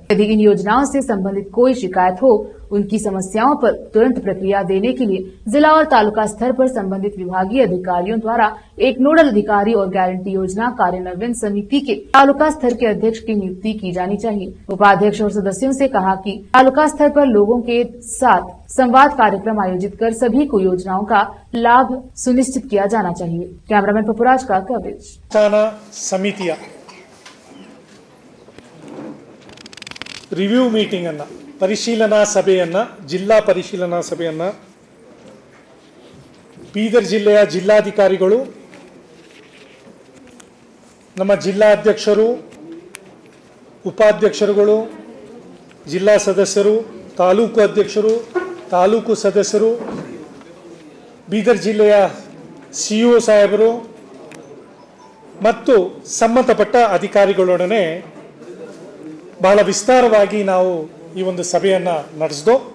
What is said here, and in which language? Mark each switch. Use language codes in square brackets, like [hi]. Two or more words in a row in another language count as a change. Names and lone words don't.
[hi] यदि इन योजनाओं से संबंधित कोई शिकायत हो, उनकी समस्याओं पर तुरंत प्रक्रिया देने के लिए जिला और तालुका स्तर पर संबंधित विभागीय अधिकारियों द्वारा एक नोडल अधिकारी और गारंटी योजना कार्यान्वयन समिति के तालुका स्तर के अध्यक्ष की नियुक्ति की जानी चाहिए। उपाध्यक्ष और सदस्यों से कहा कि तालुका स्तर पर लोगों के साथ संवाद कार्यक्रम आयोजित कर सभी को योजनाओं का लाभ सुनिश्चित किया जाना चाहिए। कैमरामैन पपुराज का कवरेज। [kn] समितिಯ [en] review meeting [kn] ಅನ್ನು ಪರಿಶೀಲನಾ ಸಭೆಯನ್ನು ಜಿಲ್ಲಾ ಪರಿಶೀಲನಾ ಸಭೆಯನ್ನು ಬೀದರ್ ಜಿಲ್ಲೆಯ ಜಿಲ್ಲಾಧಿಕಾರಿಗಳು, ನಮ್ಮ ಜಿಲ್ಲಾಧ್ಯಕ್ಷರು, ಉಪಾಧ್ಯಕ್ಷರುಗಳು, ಜಿಲ್ಲಾ ಸದಸ್ಯರು, ತಾಲೂಕು ಅಧ್ಯಕ್ಷರು, ತಾಲೂಕು ಸದಸ್ಯರು, ಬೀದರ್ ಜಿಲ್ಲೆಯ CO ಸಾಹೇಬರು ಮತ್ತು ಸಂಬಂಧಪಟ್ಟ ಅಧಿಕಾರಿಗಳೊಡನೆ ಬಹಳ ವಿಸ್ತಾರವಾಗಿ ನಾವು ಈ ಒಂದು ಸಭೆಯನ್ನು ನಡೆಸಿದೋ.